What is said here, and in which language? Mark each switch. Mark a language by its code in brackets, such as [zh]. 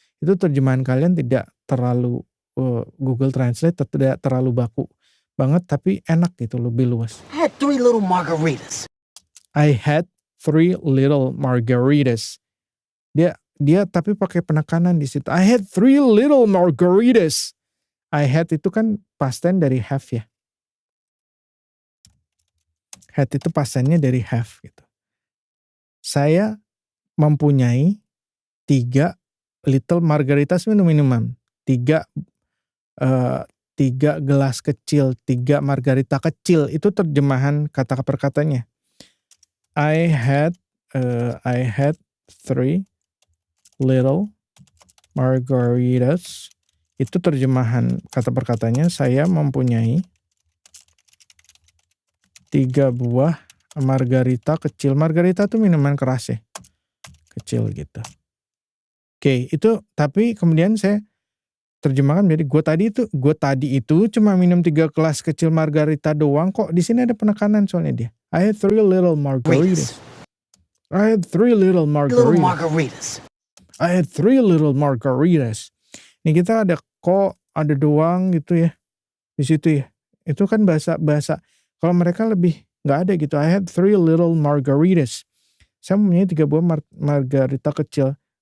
[id] Itu terjemahan kalian tidak terlalu Google Translate, tidak terlalu baku banget. Tapi enak gitu. Lebih luas. [en] I had 3 little margaritas. I had 3 little margaritas. [id] Dia tapi pakai penekanan di situ. [en] I had 3 little margaritas. [id] I had itu kan past tense dari have ya. Had itu past tense-nya dari have gitu. Saya mempunyai 3 little margaritas minuman. 3 gelas kecil, 3 margarita kecil. Itu terjemahan kata per katanya. [en] I had 3 little margaritas. [id] Itu terjemahan kata per katanya. Saya mempunyai 3 buah margarita kecil. Margarita tuh minuman keras ya. Kecil gitu. Oke, itu tapi kemudian saya terjemahkan menjadi gue tadi itu cuma minum 3 gelas kecil margarita doang kok. Di sini ada penekanan soalnya dia. [en] I had 3 little margaritas. I had 3 little margaritas. margaritas. I had 3 little margaritas. [id] Ini kita ada kok, ada doang gitu ya. Di situ ya. Itu kan bahasa kalau mereka lebih nggak ada gitu. [en] I had 3 little margaritas. [id] Saya mempunyai 3 buah margarita kecil.